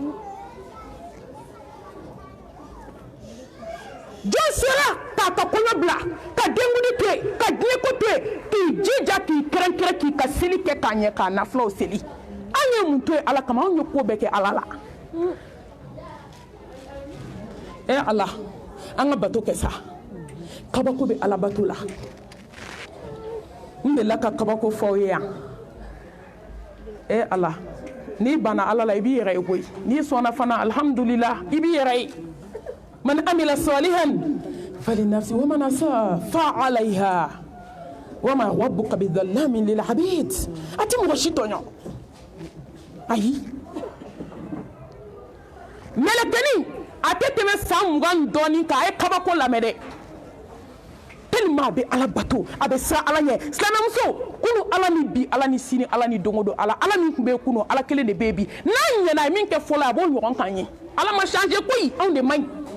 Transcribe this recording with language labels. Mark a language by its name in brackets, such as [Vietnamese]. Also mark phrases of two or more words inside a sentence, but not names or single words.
[Bambara] jɔn sera k'a ka kɔɲɔ bila ka denkuli to yen ka diɲɛko to yen k'i jija k'i kɛrɛnkɛrɛn k'i ka seli kɛ k'a ɲɛ k'a nafulaw seli an ye mun to yen ala kama anw ye ko bɛɛ kɛ ala la ala an ka bato kɛ sa kabako bɛ ala bato la n delila ka kabako fɔ aw ye yan ala n'i banna ala la i b'i yɛrɛ ye koyi n'i sɔnna fana alhamdulillah i b'i yɛrɛ ye [Arabic] من عمل صالحا فلنفسه ومن أساء فعليها وما ربك بظلام للعبيد [Bambara] a tɛ mɔgɔ si tɔɲɔ ayi mɛlɛkɛnin a tɛ tɛmɛ san 20 dɔɔnin kan a ye kabako lamɛn dɛ tellement a bɛ ala bato a bɛ siran ala ɲɛ silamɛmuso kunu ala ni bi ala ni sini ala ni don o don ala min tun bɛ kunu ala kelen de bɛ bi n'a ɲɛna a ye min kɛ fɔlɔ a b'o ɲɔgɔn kan ye ala ma changer koyi anw de man ɲi